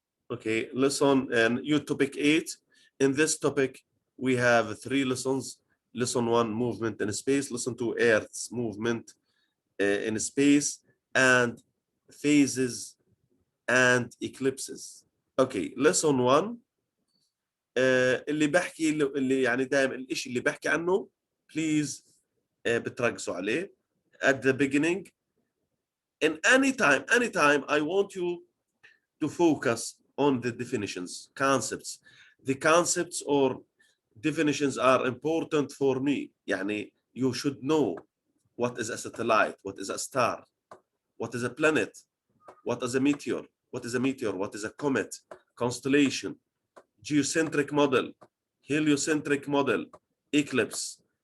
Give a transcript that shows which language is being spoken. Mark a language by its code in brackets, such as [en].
[en] Okay, lesson and you topic 8. In this topic, we have 3 lessons. Lesson 1, movement in space. Lesson 2, Earth's movement in space and phases and eclipses. Okay, lesson 1 [ar] اللي بحكي اللي يعني دائما الشيء اللي بحكي عنه please بتركزوا عليه [en] at the beginning. In anytime I want you to focus on the definitions, concepts. The concepts or definitions are important for me. يعني you should know what is a satellite, what is a star, what is a planet, what is a meteor, what is a comet, constellation, geocentric model, heliocentric model, eclipse.